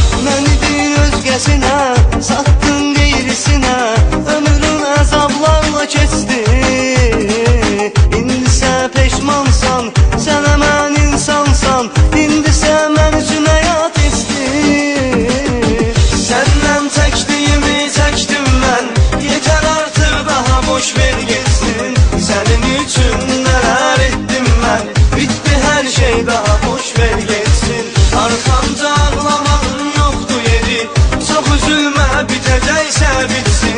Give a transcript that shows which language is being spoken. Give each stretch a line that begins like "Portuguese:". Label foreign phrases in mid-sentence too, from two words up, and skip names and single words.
Azerbaijani: Məni bir özgəsinə, satdın qeyrisinə, ömrün əzablarla keçdi. İndisə peşmansan, sən əmən insansan, indisə mən üçün həyat istir.
Turkish: Senden çektiğimi çektim ben, yeter artık daha boş ver geçsin. Senin için neler ettim ben, bitti her şey daha boş ver geçsin. Arkamda ağlamağın yoktu yeri, çok üzülme bitecekse bitsin.